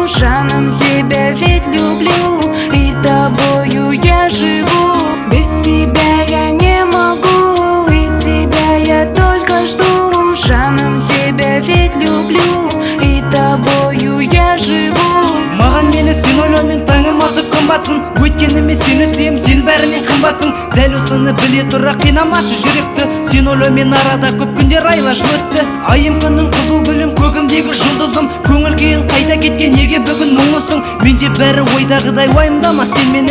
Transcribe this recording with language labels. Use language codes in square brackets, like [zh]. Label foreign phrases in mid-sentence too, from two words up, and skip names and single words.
[ru] Жаном тебя ведь люблю, и тобою я живу. Без тебя я не могу, и тебя я только жду. Жаном тебя ведь люблю, и тобою я живу. [kk] Маған мейлі сен ойлаумен таңым артып күн батсын. Өйткені мен сені сүйем, сен бәрінен қымбатсың. Дәл осыны біле тұра қинамашы жүректі. Сен ойлаумен арада көп күндер айла жыл өтті. Айым күнім қызыл гүлім, көгімдегі жұлдызым. Көңіл күйің қайда кеткен, неге бүгін мұңлысың? Менде бәрі ойдағыдай, уайымдама сен мені.